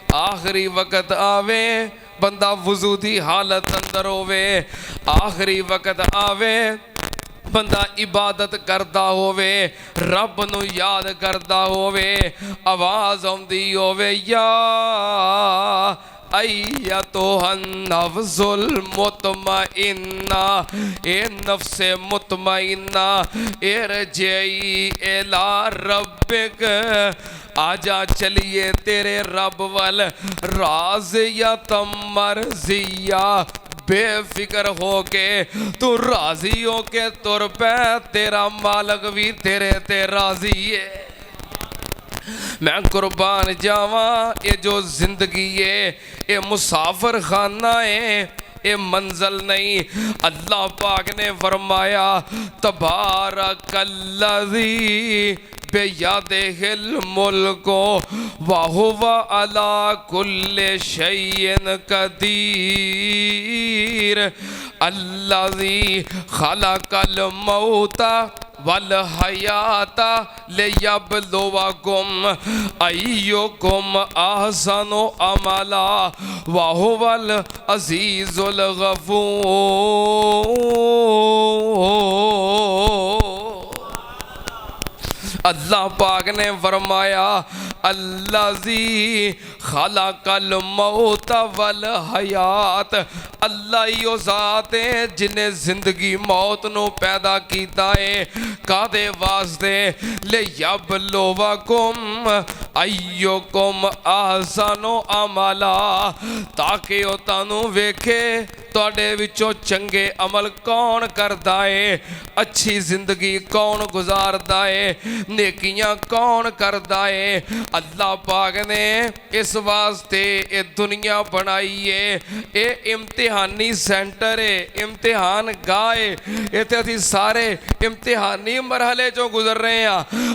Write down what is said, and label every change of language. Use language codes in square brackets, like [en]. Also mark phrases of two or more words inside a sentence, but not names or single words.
[pa] آخری وقت آوے بندہ وضو دی حالت اندر ہووے، آخری وقت آوے بندہ عبادت کرتا ہووے، رب نوں یاد کرتا ہووے، آواز آؤندی ہووے یا [ar] أيتها النفس المطمئنة, [ur] اے نفس مطمئنہ [ar] ارجعي إلى ربك, [pa] آجا چلیے تیرے رب ول, [ar] راضية مرضية, [pa] بے فکر ہو کے تو راضی ہو کے ٹر پے، تیرا مالک بھی تیرے تے راضی ہے. میں قربان جاواں, [ur] یہ جو زندگی ہے یہ مسافر خانہ ہے، یہ منزل نہیں. [pa] اللہ پاک نے فرمایا [ar] تبارك الذي بيده الملك وهو على كل شيء قدير، الذي خلق الموت والحياة ليبلوكم أيكم أحسن عملا وهو العزيز الغفور. [pa] اللہ پاک نے فرمایا [ar] الذي خلق الموت والحياة, [pa] اللہ ہی او ذات ہے جنہے زندگی موت نوں پیدا کیتا ہے، کاہدے واسطے [ar] ليبلوكم أيكم أحسن عملا, [pa] تاکہ او تانوں ویکھے تہاڈے وچوں چنگے عمل کون کردا ہے، اچھی زندگی کون گزاردا ہے، نیکیاں کون کردا ہے. اللہ پاک نے اس واسطے یہ دنیا بنائی ہے، یہ امتحانی سینٹر ہے، امتحان گاہ ہے، ایتھے اسیں سارے امتحانی مرحلے چوں گزر رہے ہیں.